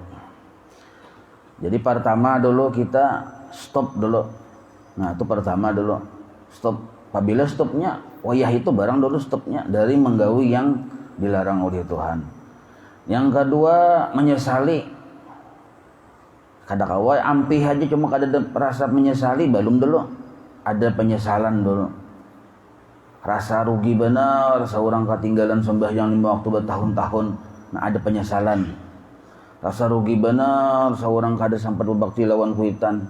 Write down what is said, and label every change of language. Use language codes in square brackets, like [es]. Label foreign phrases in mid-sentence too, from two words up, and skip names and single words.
[bjn] Jadi pertama dulu kita stop dulu. Nah itu pertama dulu stop. Apabila stopnya, wayah itu barang dulu stopnya dari menggawi yang dilarang oleh Tuhan. Yang kedua menyesali. Kada kawai ampih aja cuma kada ada rasa menyesali, belum dulu ada penyesalan dulu. Rasa rugi benar, seorang ketinggalan sembahyang 5 waktu bertahun-tahun, nah ada penyesalan. Rasa rugi benar, seorang kada sampai berbakti lawan kuitan.